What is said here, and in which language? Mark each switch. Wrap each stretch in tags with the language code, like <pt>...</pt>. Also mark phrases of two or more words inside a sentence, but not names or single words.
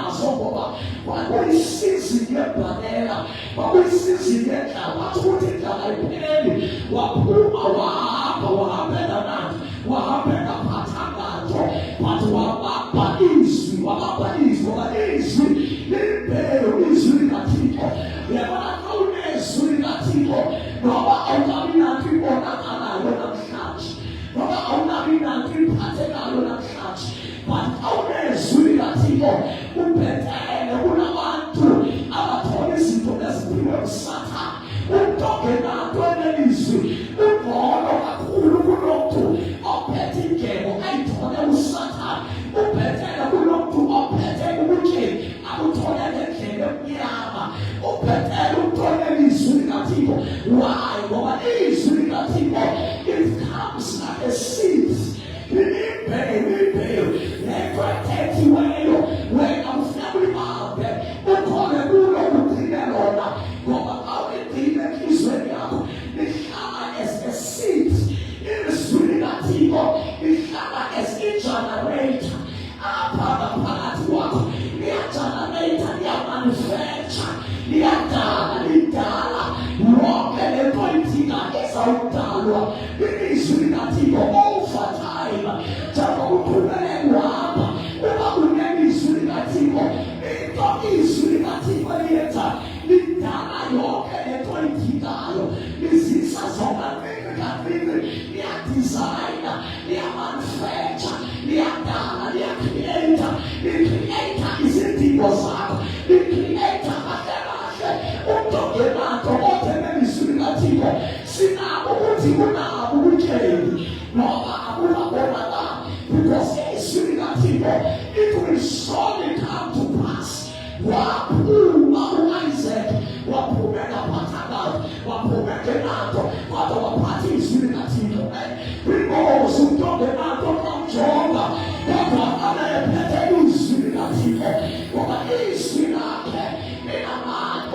<zu>nazo ngoba kwakuyisizini yebhanela, kwakuyisizini yendlala, wathi ukuthi indlala ipheli, waphuma wahambela nathi, wahambela phathangazo, but wabamba izwi, ngoba izwi limbewu, izwi likaThixo. Uyabona xa unezwi likaThixo, ngoba awukabi nanto ibonakalayo namhlanje, ngoba awunabi nanto iphathekayo namhlanje, but awunezwi likaThixo ubhetele kunabantu abathola izinto eziphiwe nguSathane. Umuntu ongenanto enelizwi ungcono kakhulu kunomuntu ophethe ingebo ayithole uSathane. Ubhetele kunomuntu ophethe ubutyebi abuthole ngendlela emnyama. Ubhetele umuntu onelizwi likaThixo. Why? Ngoba izwi likaThixo,</zu> <en>it comes like a seed.</en> <zu>Imbewu ekwethekiweyo wena ufuna ulihambe ukhole kulo ugcine lona, ngoba awuligcine enhliziyweni yakho lihlala</zu> <en>as a seed.</en> <zu>Ilizwi likaThixo lihlala as i-generator apha ngaphakathi kwakho, liyagenerate, liyamanufacture, liyadala, lidala lonke lento idingayo ezawudalwa ilizwi likaThixo</zu> <en>over time.</en> <zu>Njengoba uqhubeleka uhamba, uba unelizwi likaThixo, into izwi likaThixo liyenza lidala yonke lento idingayo, lizisa zonke kancinci, liyadizayina, liyamanufacture, liyadala, liyacreata, licreata izidingo zakho, licreata kahle kahle. Umuntu ongenanto kodwa enelizwi likaThixo, sinabo ukuthi unabo ubutyebi ngoba abunabonakali, because izwi likaThixo</zu> <en>it will surely come to pass.</en> <zu>Waphuma u-Isaac, waphumela phathangazo, waphumela ngenanto, kodwa waphatha izwi likaThixo. Because umuntu ongenanto kamjonga, kodwa anayephethe izwi likaThixo, ngoba izwi lakhe linamandla.</zu>